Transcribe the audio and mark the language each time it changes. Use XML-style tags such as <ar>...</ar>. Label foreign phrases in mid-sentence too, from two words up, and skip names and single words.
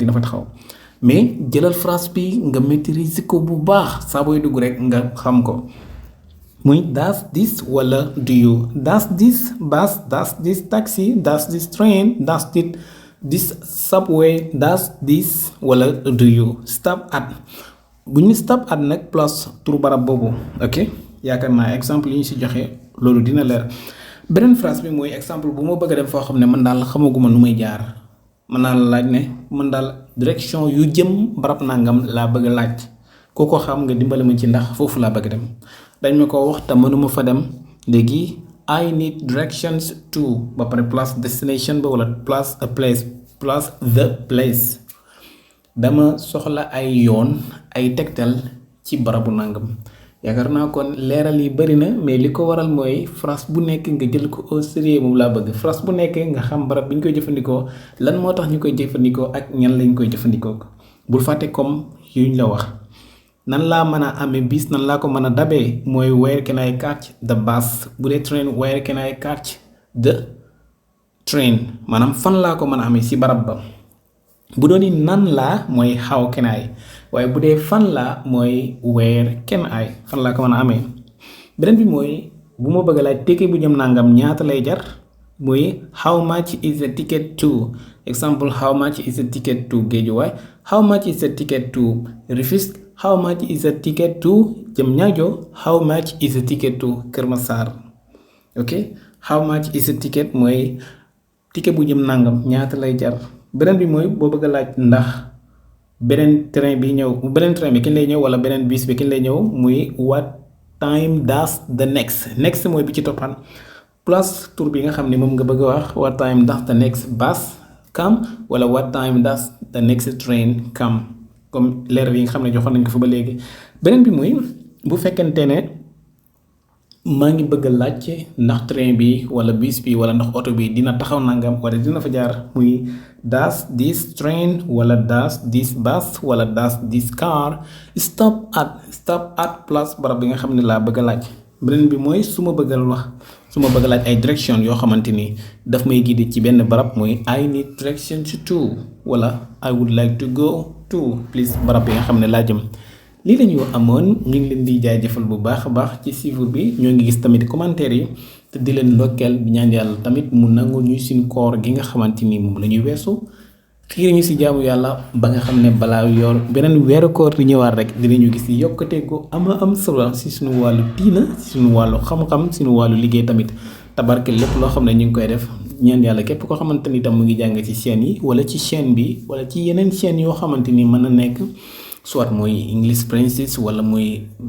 <wo>dina fa taxaw mais jëlal phrase bi nga maîtriser ko bu baax saa booy dugg rek nga xam ko muy does this wala</wo> <en>do you does this bus does this taxi does this train does this subway does this</en> <wo>wala</wo> <en>do you stop at</en> <wo>bu ñu</wo> <en>stop at</en> <wo>nag plus turu barab boobu ok yaakaar naa exemple yi ñu si joxe loolu dina leer beneen phrase bi mooy exemple bu ma bëgg a dem foo xam ne man daal xamaguma nu may jaar mën naa la laaj ne man daal direction yu jëm barab nangam laa bëgg a laaj ku ko xam nga dimbali ma ci ndax foofu laa bëgg dem dañ ma ko wax te mënuma fa dem léegi</wo> <en>I need directions to</en> <wo>ba pare plus destination ba wala plus</wo> <en>a place plus the place</en> <wo>dama soxla ay yoon ay tegtal ci barabu nangam yaakaar naa kon leeral yi bari na mais li ko waral mooy phrase bu nekk nga jël ko au sérieux moom laa bëgg phrase bu nekk nga xam barab bi ñu koy jëfandikoo lan moo tax ñu koy jëfandikoo ak ñan lañ koy jëfandikoo bul fàtte comme yuñ la wax nan laa mën a amee bis nan laa ko mën a dabee mooy</wo> <en>where can I catch the bus</en> <wo>bu dee train</wo> <en>where can I catch the train</en> <wo>maanaam fan laa ko mën a amee si barab ba bu doon nan laa mooy</wo> <en>how can I</en> <wo>waaye bu dee fan laa mooy</wo> <en>where can I</en> <wo>fan laa ko mën a amee beneen bi mooy bu ma bëgg laaj ticket bu jëm nangam ñaata lay jar mooy</wo> <en>how much is the ticket to example how much is the ticket to Guédiawaye how much is the ticket to Rufisque how much is the ticket to Diamniadio how much is the ticket to Keur Massar ok how much is the ticket</en> <wo>mooy ticket bu jëm nangam ñaata lay jar beneen bi mooy boo bëgg a laaj ndax beneen train bi kañ lay ñëw wala beneen bus bi kañ lay ñëw muy</wo> <en>what time does the next</en> <wo>mooy bi ci toppan plus tour bi nga xam ne moom nga bëgg a wax</wo> <en>what time does the next bus come</en> <wo>wala</wo> <en>what time does the next train come</en> <wo>comme leer yi nga xam ne joxoon nañ ko fa ba léegi beneen bi muy bu fekkente ne maa ngi bëgg a laajte ndax train bi wala bus bi wala ndax oto bi dina taxaw nangam wala dina fa jaar muy</wo> <en>does this train</en> <wo>wala</wo> <en>does this bus</en> <wo>wala</wo> <en>does this car stop at place</en> <wo>barab bi nga xam ne laa bëgg a laaj beneen bi mooy su ma bëgg a laaj ay direction yoo xamante ni daf may guider ci benn barab mooy</wo> <en>I need directions to</en> <wo>wala</wo> <en>I would like to go to please</en> <wo>barab bi nga xam ne laa jëm lii la ñu amoon ñu ngi leen di jaajëfal bu baax a baax ci suivre bi ñoo ngi gis tamit commentaire yi te di leen ndokkeel bi ñaan yàlla tamit mu nangu ñu suñ koor gi nga xamante ni moom la ñuy weesu xiir ñu si jaamu yàlla ba nga xam ne balaa yor beneen weeru koor di ñëwaat rek dinañu gis yokkute gu am solo si suñu wàllu diina si suñu wàllu xam-xam suñu wàllu liggéey tamit tabarke lépp loo xam ne ñu ngi koy def ñaan yàlla képp koo xamante ni tam mu ngi jàng ci chaîne yi wala ci chaîne bi wala ci yeneen chaîne yoo xamante ni mën na nekk soit mooy English Princess wala muy</wo>